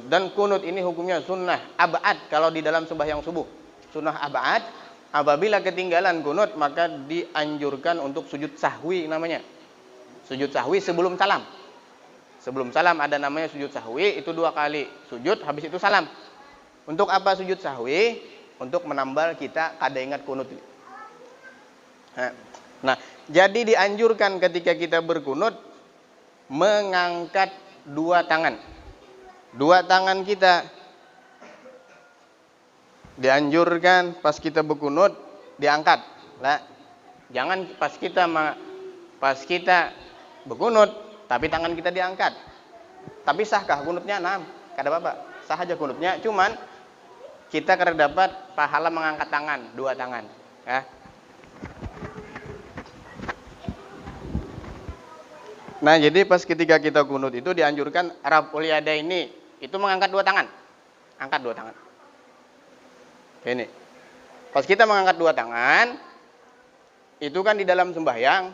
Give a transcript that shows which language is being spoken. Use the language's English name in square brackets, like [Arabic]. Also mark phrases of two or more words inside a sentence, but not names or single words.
[Indonesian] Dan kunut ini hukumnya sunnah abad kalau di dalam sembahyang subuh. Sunnah abad, apabila ketinggalan kunut maka dianjurkan untuk sujud sahwi namanya. Sujud sahwi sebelum salam. Sebelum salam ada namanya sujud sahwi, itu 2 kali sujud, habis itu salam. Untuk apa sujud sahwi? Untuk menambal kita kada ingat kunut. Nah, jadi dianjurkan ketika kita berkunut mengangkat 2 tangan. 2 tangan kita dianjurkan pas kita berkunut diangkat. Nah, jangan pas kita berkunut tapi tangan kita diangkat. Tapi sahkah kunutnya? Nah, kada apa-apa. Sah aja kunutnya, cuman kita kada dapat pahala mengangkat tangan, 2 tangan, ya. Nah, jadi pas ketika kita kunut itu dianjurkan [Arabic] رفع اليدين, [Indonesian] itu mengangkat 2 tangan. Angkat 2 tangan. Kayak ini. Pas kita mengangkat dua tangan, itu kan di dalam sembahyang.